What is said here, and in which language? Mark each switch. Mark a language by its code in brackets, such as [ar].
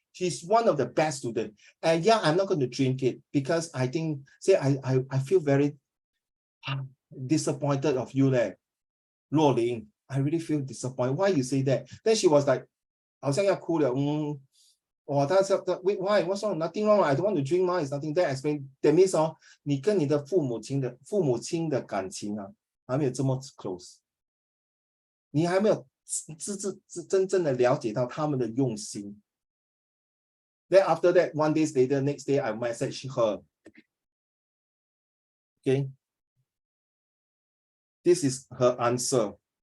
[en] She's one of the best students. And yeah, I'm not going to drink it because I think, say, I feel very disappointed of you there. Luo Ling, I really feel disappointed. Why you say that? Then she was like, [zh] 好像要哭了, [en] why? What's wrong? Nothing wrong. I don't want to drink more. It's nothing. That explain. That means [zh] 你跟你的父母亲的感情还没有这么 close。你还没有真正的了解到他们的用心。 [en] Then after that, 1 day later, next day, I message her. Okay. This is her answer.